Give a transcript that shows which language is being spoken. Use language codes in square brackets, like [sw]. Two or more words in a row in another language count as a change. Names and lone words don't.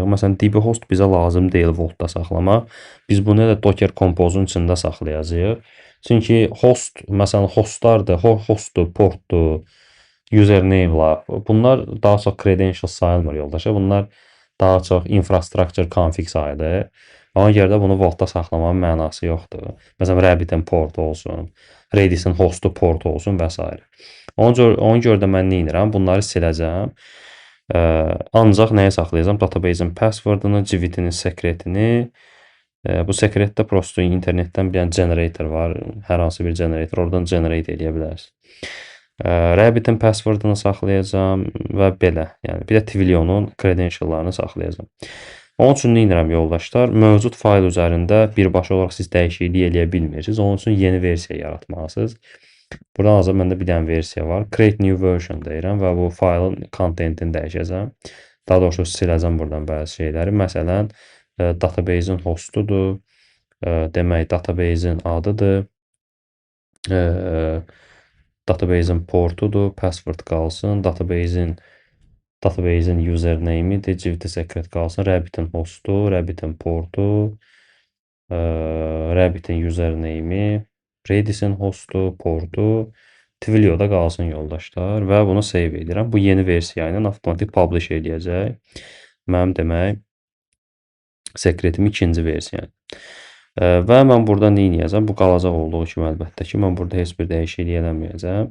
[az] Məsələn, [en] db host [az] bizə lazım deyil Vault-da saxlamaq. Biz bunu da Docker Compose-un içində saxlayacağıq. Çünki host, məsələn, hostlardır, hostdur, portdur, username-lar. Bunlar daha çox credentials sayılmır yoldaşlar. Bunlar daha çox [en] infrastructure config [az] sayılır. Ona görə də bunu Vault-da saxlamağın mənası yoxdur. Məsələn, Rabbit-in portu olsun, Redis-in hostu portu olsun və s. Ona görə də mən nə edirəm? Bunları siləcəm. Ancaq nəyə saxlayacağam? Database-in passwordunu, Jivit-in secretini. Bu secretdə prosto internetdən bir dənə generator var. Hər hansı bir generator. Oradan generate edə bilərsiniz. Rabbit-in passwordunu saxlayacağam və belə. Yəni bir də Twilio-nun credentiallarını saxlayacağam. Onun üçün nə edirəm yoldaşlar? Mövcud fayl üzərində birbaşa olaraq siz dəyişiklik eləyə bilmirsiniz. Onun üçün yeni versiya yaratmalısınız. Buradan hazır məndə bir dənə versiya var. [en] Create new version [az] deyirəm və bu faylın contentini dəyişəcəm. Daha doğrusu siləcəm buradan bəzi şeyləri. Məsələn, database-in hostudur. Demək, database-in adıdır. Database-in portudur. Password qalsın. Database-in username-idir. Jivit secret qalsın. Rabbit-in hostu, Rabbit-in portu, Rabbit-in username-i, Redis-in hostu, portu, Twilio-da qalsın yoldaşlar və bunu save edirəm. Bu yeni versiya ilə avtomatik publish eləyəcək. Mənim demək sekretimi ikinci versiya. Və mən burada nə edəcəm? Bu qalacaq olduğu kimi əlbəttə ki, mən burada heç bir dəyişiklik eləməyəcəm.